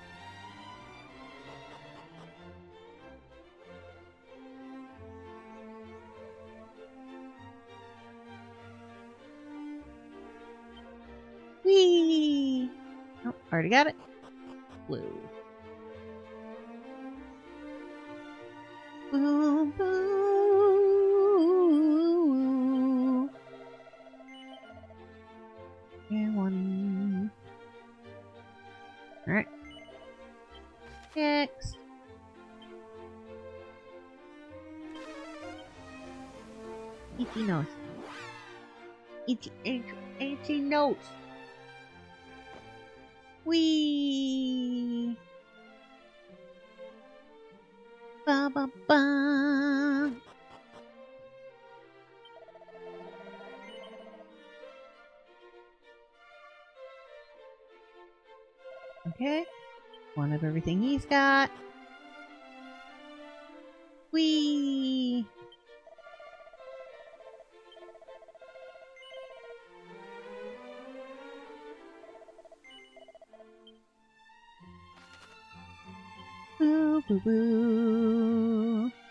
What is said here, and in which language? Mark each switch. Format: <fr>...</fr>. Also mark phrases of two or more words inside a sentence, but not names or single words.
<en>Whee! Oh, already got it. Blue. Boom, boom. And one. Alright. Next. Itchy nose. Itchy nose. Wee. Ba ba ba. Okay. One of everything he's got. Wee. Boo boo boo.</en>